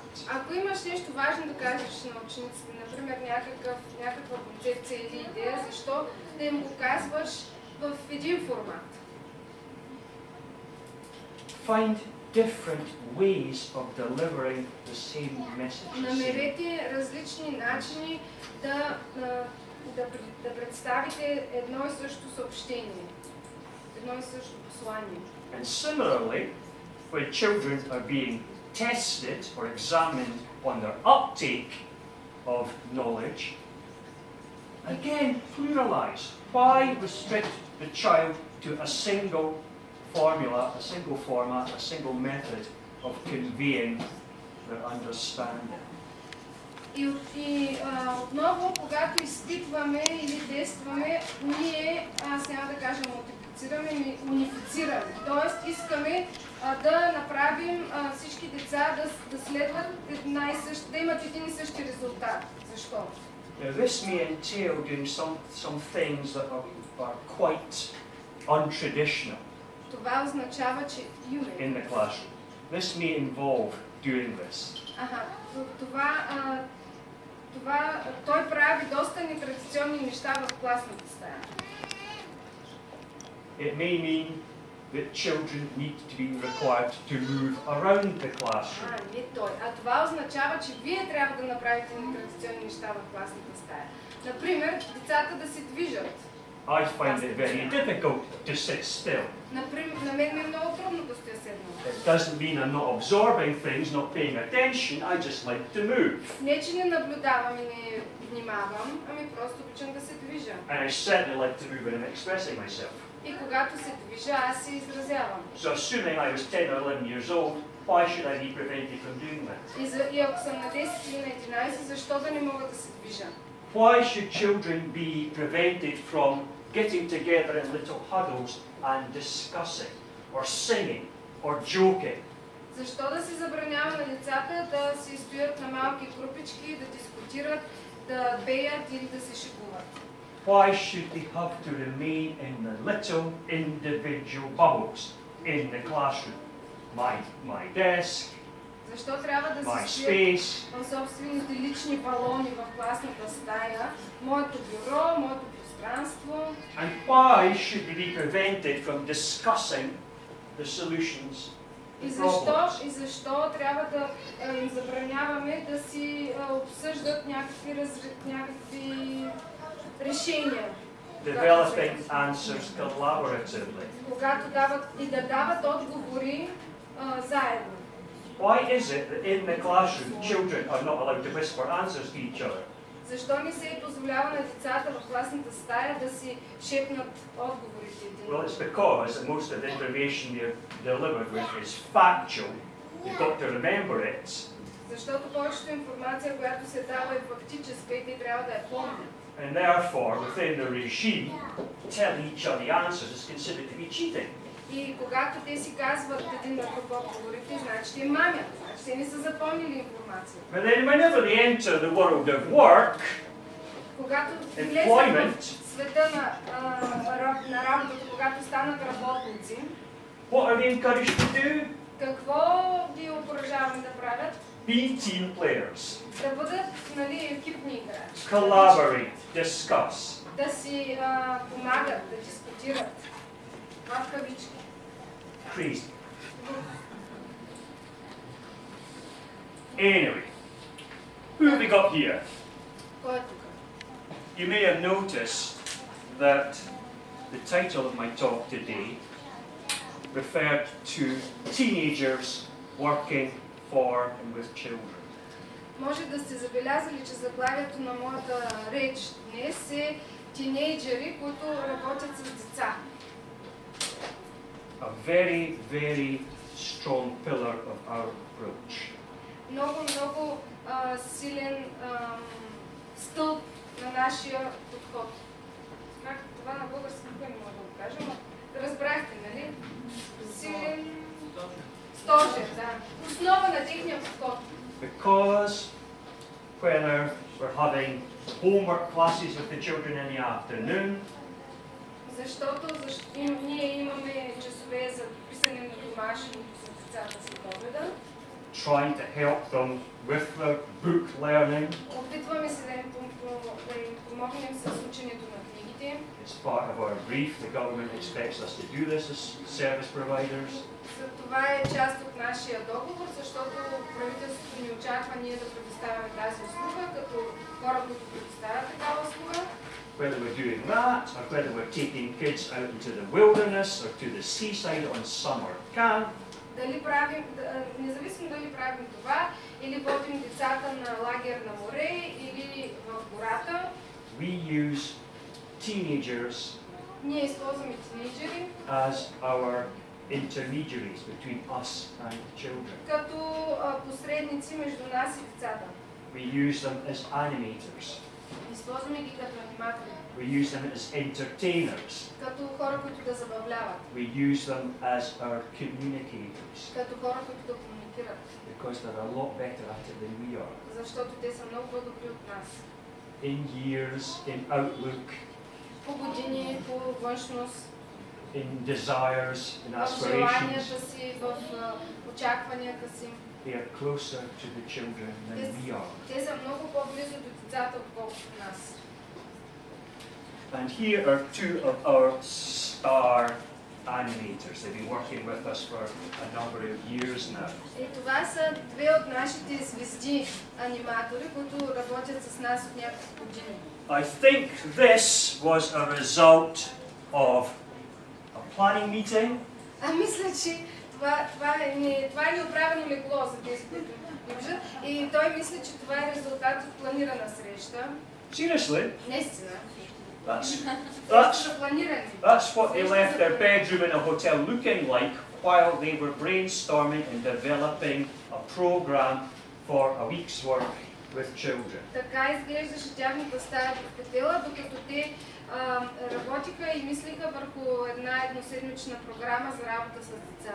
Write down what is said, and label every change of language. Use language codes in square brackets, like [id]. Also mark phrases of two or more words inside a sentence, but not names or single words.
[bg] Ако имаш нещо важно да кажеш на учениците, например някаква концепция или идея, защо да им го казваш в един формат? [en] Find different ways of delivering the same message. [bg] Намерете различни начини да представите едно и също съобщение, едно и също послание. [en] And similarly, when children are being tested or examined on their uptake of knowledge, again, pluralize. Why restrict the child to a single formula, a single format, a single method of conveying their understanding? [bg] И отново, когато изпитваме или действаме, ние, аз няма да кажа мултиплицираме, ми унифицираме. Тоест искаме да направим всички деца да следват да имат един и същи резултат. Защо? [en] Now this may entail doing some things that are quite untraditional [bg] Това означава, че [en] in the classroom. This may involve doing this. [bg] Той прави доста нетрадиционни неща в класната стая. [en] It may mean that children need to be required to move around the classroom. [bg] Не той. А това означава, че вие трябва да направите нетрадиционни неща в класната стая. Например, децата да се движат. [en] I find it very difficult to sit still. [bg] Например, на мен ми е много трудно да стоя седнал. [en] It doesn't mean I'm not absorbing things, not paying attention. I just like to move. [bg] Не, че не наблюдавам и не внимавам, ами просто обичам да се движа. [en] And I certainly like to move when I'm expressing myself. [bg] И когато се движа, аз се изразявам. [en] So assuming I was 10 or 11 years old, why should I be prevented from doing that? [bg] И ако съм на 10 или на 11, защо да не мога да се движа? [en] Why should children be prevented from getting together in little huddles and discussing, or singing, or joking? [bg] Защо да се забранява на децата да се стоят на малки групички, да дискутират, да пеят или да се шегуват? [en] Why should they have to remain in the little individual bubbles in the classroom? My desk, [bg] Защо трябва да [en] my [bg] се стоят [en] space, [bg] в собствените лични балони в класната стая, моето бюро, моето пространство? [en] and why should they be prevented from discussing the solutions [bg] И [en] to problems? [bg] защо трябва да им забраняваме да си обсъждат някакви решения? [en] Developing answers collaboratively. [bg] Когато да дават отговори заедно. [en] Why is it that in the classroom children are not allowed to whisper answers to each other? [bg] Защо не се позволява на децата в класната стая да си шепнат отговорите един? [en] Well, it's because that most of the information they're delivered with is factual. You've got to remember it. [bg] Защото повечето информация, която се дава е фактическа и те трябва да я помнят. [en] And therefore, within the regime, telling each other the answers is considered to be cheating. [bg] И когато те си казват един на друг отговорите, значи те мамят, значи те не са запомнили информация. [en] But then whenever they enter the world of work, [bg] Когато [en] employment, [bg] влезат в света на работата, когато станат работници, [en] what are they encouraged to do? [bg] какво ги окуражаваме да правят? [en] Be team players. [bg] Да бъдат екипни играчи. [en] Collaborate, discuss. [bg] Да си помагат, да дискутират. Това в кавички. [en] Crazy. Anyway, who have we got here? [bg] Кой е тук? [en] You may have noticed that the title of my talk today referred to teenagers working for and with children. [bg] Може да сте забелязали, че заглавието на моята реч днес е тинейджери, които работят с деца. [en] a very, very strong pillar of our approach. [bg] Много силен стълб на нашия подход. Как това на български не мога да го кажа, но разбрахте, нали? Силен стожер, да. Основа на техния подход. [en] Because whether we're having homework classes with the children in the afternoon, [bg] Защото ние имаме часове за писане на домашното с децата след обеда. [en] trying to help them with their book learning, [bg] Опитваме се да им помогнем с ученето на книгите. [en] it's part of our brief. The government expects us to do this as service providers. [bg] Това е част от нашия договор, защото правителството ни очаква ние да предоставяме тази услуга, като хора, които предоставят такава услуга. [en] Whether we're doing that, or whether we're taking kids out into the wilderness or to the seaside on summer camp, [bg] Независимо дали правим това, или водим децата на лагер на море, или в гората, [en] we use teenagers [bg] ние използваме тинейджери [en] as our intermediaries between us and children. [bg] като посредници между нас и децата. [en] We use them as animators. [bg] Използваме ги като аниматори, [en] We use them as entertainers. [bg] като хора, които да забавляват, [en] We use them as our communicators [bg] като хора, които да комуникират, [en] because they're a lot better at it than we are. [bg] защото те са много по-добри от нас. [en] In years, in outlook, [bg] По години, по външност, [en] in desires, in [bg] в [en] aspirations, [bg] желанията си, в очакванията си. [en] they are closer to the children than we are. [bg] Те са много по-близо до децата, отколкото нас. [en] And here are two of our star animators. They've been working with us for a number of years now. [bg] И това са две от нашите звезди аниматори, които работят с нас от няколко години. [en] I think this was a result of a planning meeting. [bg] Мисля, че това е неотправено легло за тези, които държат. И той мисли, че това е резултат от планирана среща. [en] Seriously? [bg] Наистина. [en] That's what they left their bedroom in a hotel looking like while they were brainstorming and developing a program for a week's work with children. [bg] Така изглеждаше тяхната стая в хотела, докато те работиха и мислиха върху една едноседмична програма за работа с деца.